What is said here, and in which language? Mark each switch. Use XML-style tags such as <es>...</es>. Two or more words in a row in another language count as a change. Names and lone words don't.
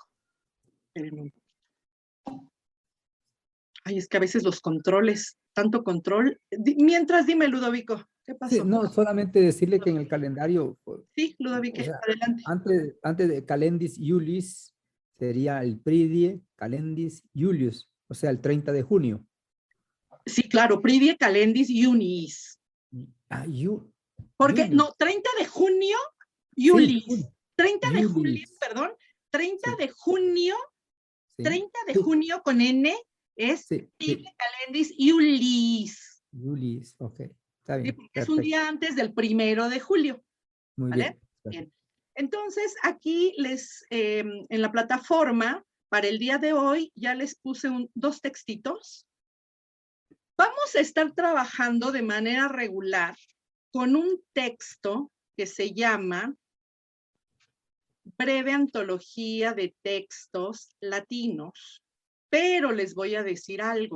<es>Espérenme un poquito. Ay, es que a veces los controles, tanto control. Mientras, dime, Ludovico, ¿qué pasó? Sí, no, solamente decirle que en el calendario, sí, Ludovico, o sea, adelante. Antes de calendis Iulis, sería el</es> <la>pridie calendis Iulius,</la> <es>o sea, el 30 de junio. Sí, claro,</es> <la>pridie calendis Iunis.</la> <es>Porque, Julius. no, 30 de junio, Iulis. Sí, 30 de Iulis. julio, perdón, 30 Sí. de junio, Sí. 30 de junio con N es sí,</es> <la>pridie calendis Iulis.</la> <es>Iulis, ok. Está bien, Sí, porque es un día antes del 1 de julio. Muy ¿Vale? Bien. Entonces, aquí en la plataforma, para el día de hoy, ya les puse dos textitos. Vamos a estar trabajando de manera regular con un texto que se llama Breve Antología de Textos Latinos, pero les voy a decir algo.</es>